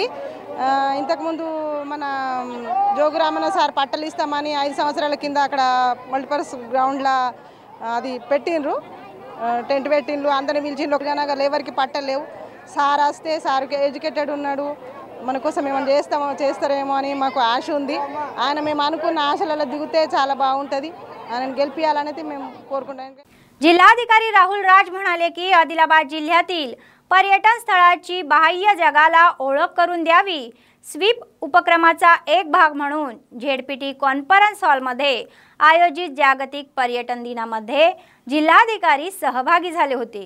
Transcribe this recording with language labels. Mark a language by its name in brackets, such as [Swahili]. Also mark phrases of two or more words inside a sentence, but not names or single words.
[Telugu] ఇంతకుముందు మన జోగురామన్న సార్ పట్టలు ఇస్తామని 5 సంవత్సరాల కింద అక్కడ [English] multipurpose ground [Telugu] అది పెట్టిండ్రు, టెంట్ పెట్టిండ్రు, అందరిని పిలిచిండ్రు. ఒకనగర్ ఎవరికి పట్టలేవు. సార్ వస్తే సార్కి ఎడ్యుకేటెడ్ ఉన్నాడు, మన కోసం ఏమైనా చేస్తారేమో అని మాకు ఆశ ఉంది. ఆయన మేము అనుకున్న ఆశలలో దిగితే చాలా बागुंटदी. ఆయనను గెలిపియాలనేది మేము కోరుకుంటాం. [Marathi] जिल्हाधिकारी राहुल राज म्हणाले की आदिलाबाद जिल्ह्यातील पर्यटन स्थळाची बाह्य जगाला ओळख करून द्यावी. स्वीप उपक्रमाचा एक भाग म्हणून झेडपीटी [English] conference hall [Marathi] आयोजित जागतिक पर्यटन दिनामध्ये जिल्हाधिकारी सहभागी झाले होते.